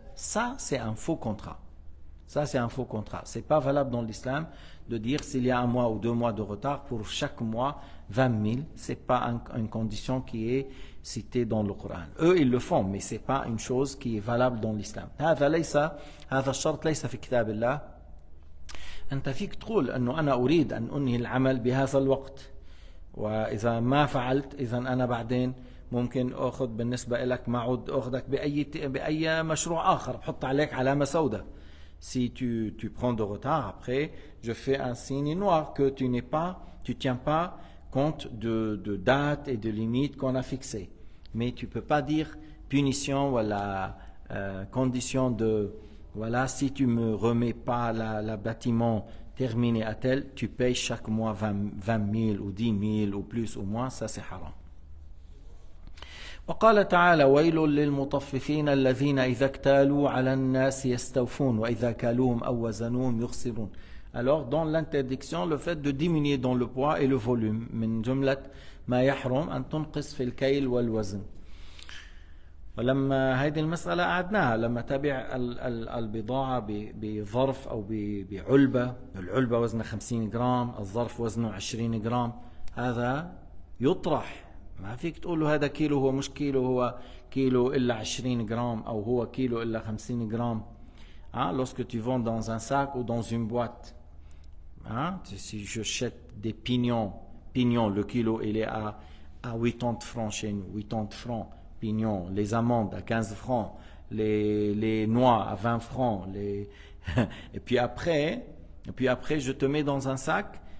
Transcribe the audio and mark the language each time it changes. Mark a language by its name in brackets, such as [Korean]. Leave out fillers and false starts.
[French] Ça, c'est un faux contrat. Ça, c'est un faux contrat. Ce n'est pas valable dans l'islam de dire s'il y a 1 mois ou 2 mois de retard, pour chaque mois, 20 000. Ce n'est pas une condition qui est citée dans le Coran. Eux, ils le font, mais ce n'est pas une chose qui est valable dans l'islam. [Arabic] هذا الشرط ليس في كتاب الله. أنت فيك تقول أنه أنا أريد أن أنهي العمل بهذا الوقت. وإذا ما فعلت إذا أنا بعدين ممكن أخذ بالنسبة لك معود أخذك بأي مشروع آخر بحط عليك علامة سوداء. [French] Si tu prends de retard, après, je fais un signe noir que tu tiens pas compte de date et de limites qu'on a fixées. Mais tu peux pas dire punition ou la condition de, voilà, si tu me remets pas la bâtiment terminé à tel, tu payes chaque mois 20 000 ou 10 000 ou plus ou moins, ça c'est haram. [Arabic] وقال تعالى ويل للمطففين الذين إذا اكتالوا على الناس يستوفون وإذا كالوهم أو وزنوهم يخسرون. [French] Alors dans l'interdiction, le fait de diminuer dans le poids et le volume [Arabic] من جملة ما يحرم أن تنقص في الكيل والوزن. ولما هذه المسألة أعدناها لما تبع البضاعة بظرف أو بعلبة، العلبة وزنها 50 جرام، الظرف وزنه 20 جرام، هذا يطرح. ما فيك تقول له هذا كيلو، هو مش كيلو، هو كيلو إلا 20 جرام أو هو كيلو إلا 50 جرام. [French] Lorsque tu vends dans un sac ou dans une boîte, si je jette des pignons, le kilo il est à 80 francs chez nous, 80 francs, pignons, les amandes à 15 francs, les noix à 20 francs, et puis après je te mets dans un sac.